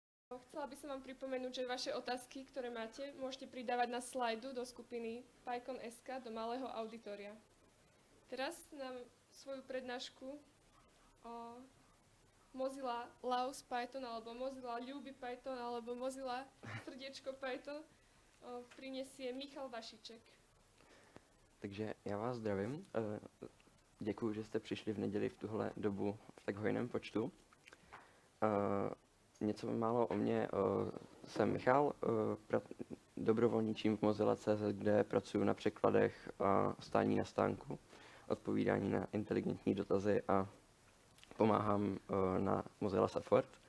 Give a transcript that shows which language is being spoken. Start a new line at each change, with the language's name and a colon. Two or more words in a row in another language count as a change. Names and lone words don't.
Slovak: Chcela by som vám pripomenúť, že vaše otázky, ktoré máte, môžete pridávať na slajdu do skupiny PyCon.sk do malého auditoria. Teraz nám svoju prednášku o Mozilla loves Python, alebo Mozilla ľúbi Python, alebo Mozilla srdiečko Python prinesie Michal Vašiček.
Czech: Takže já vás zdravím. Děkuji, že jste přišli v neděli v tuhle dobu v tak hojném počtu. Něco málo o mně. Jsem Michal, dobrovolničím v Mozilla.cz, kde pracuji na překladech a stání na stánku, odpovídání na inteligentní dotazy a pomáhám na Mozilla Support.